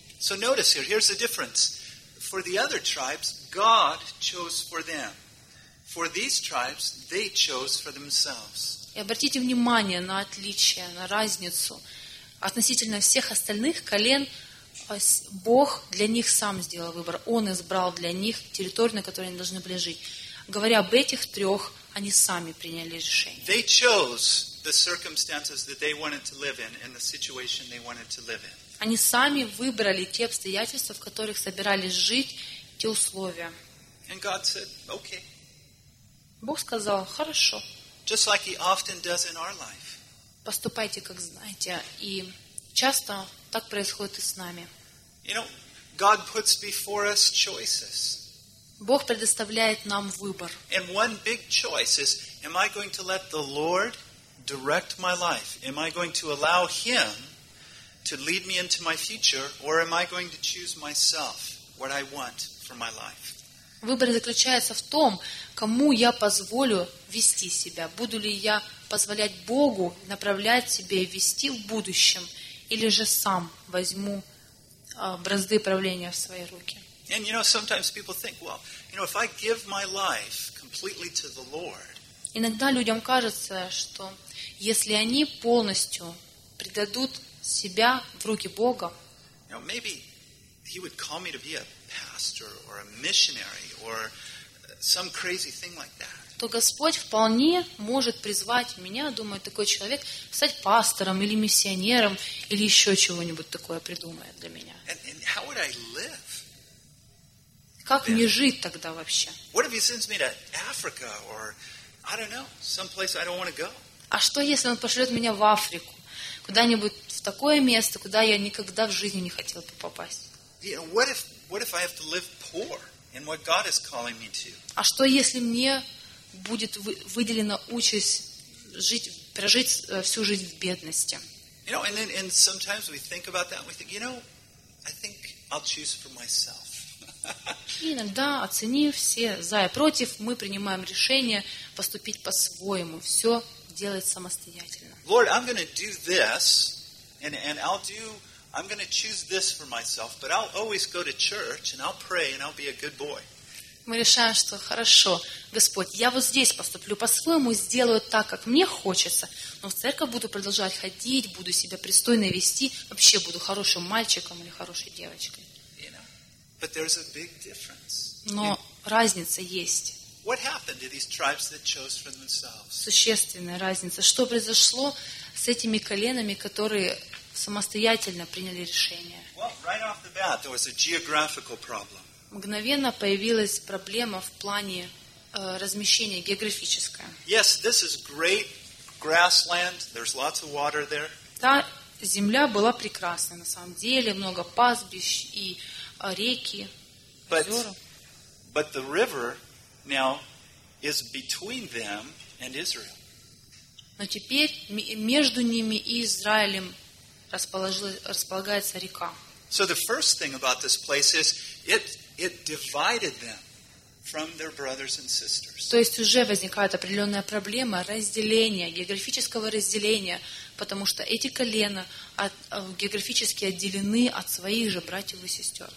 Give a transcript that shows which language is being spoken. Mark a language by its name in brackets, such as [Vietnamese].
[English] So notice here. Here's the difference. For the other tribes, God chose for them. For these tribes, they chose for themselves. [Russian] И обратите внимание на отличие, на разницу. Относительно всех остальных колен, Бог для них сам сделал выбор. Он избрал для них территорию, на которой они должны были жить. Говоря об этих трех, они сами приняли решение. [English] They chose the circumstances that they wanted to live in and the situation they wanted to live in. [Russian] Они сами выбрали те обстоятельства, в которых собирались жить, те условия. [English] And God said, okay. [Russian] Бог сказал: хорошо. [English] Just like he often does in our life. [Russian] Поступайте, как знаете, и часто так происходит и с нами. [English] You know, God puts before us choices. [Russian] Бог предоставляет нам выбор. [English] And one big choice is: am I going to let the Lord direct my life? Am I going to allow Him to lead me into my future, or am I going to choose myself what I want for my life? [Russian] Выбор заключается в том, кому я позволю вести себя. Буду ли я позволять Богу направлять себя и вести в будущем, или же сам возьму бразды правления в свои руки. [English] And you know, sometimes people think, well, you know, if I give my life completely to the Lord. [Russian] Иногда людям кажется, что если они полностью предадут себя в руки Бога, [English] you know, maybe He would call me to be a pastor or a missionary or some crazy thing like that. [Russian] То Господь вполне может призвать меня, думает такой человек, стать пастором или миссионером или еще чего-нибудь такое придумает для меня. [English] And how would I live? [Russian] Как мне жить тогда вообще? [English] What if He sends me to Africa or I don't know, some place I don't want to go? [Russian] А что если Он пошлет меня в Африку, куда-нибудь в такое место, куда я никогда в жизни не хотел бы попасть? [English] You know, what if I have to live poor? And what God is calling me to? [Russian] А что если мне будет выделена участь жить, прожить всю жизнь в бедности? [English] You know, and sometimes we think about that and we think, you know, I think I'll choose for myself. [Russian] И иногда, оценив все за и против, мы принимаем решение поступить по-своему, все делать самостоятельно. [English] Lord, I'm going to do this, and I'll do, I'm going to choose this for myself, but I'll always go to church, and I'll pray, and I'll be a good boy. [Russian] Мы решаем, что хорошо, Господь, я вот здесь поступлю по-своему, сделаю так, как мне хочется, но в церковь буду продолжать ходить, буду себя пристойно вести, вообще буду хорошим мальчиком или хорошей девочкой. [English] But there's a big difference. [Russian] Но разница есть. [English] What happened to these tribes that chose for themselves? [Russian] Существенная разница. Что произошло с этими коленами, которые самостоятельно приняли решение? [English] Well, right off the bat, there was a geographical problem. [Russian] Мгновенно появилась проблема в плане размещения географическое. [English] Yes, this is great grassland. There's lots of water there. [Russian] Та земля была прекрасная на самом деле, много пастбищ и реки, [English] but the river now is between them and Israel. [Russian] Но теперь между ними и Израилем располагается река. [English] So the first thing about this place is it divided them from their brothers and sisters. [Russian] То есть уже возникает определенная проблема разделения, географического разделения, потому что эти колена географически отделены от своих же братьев и сестер.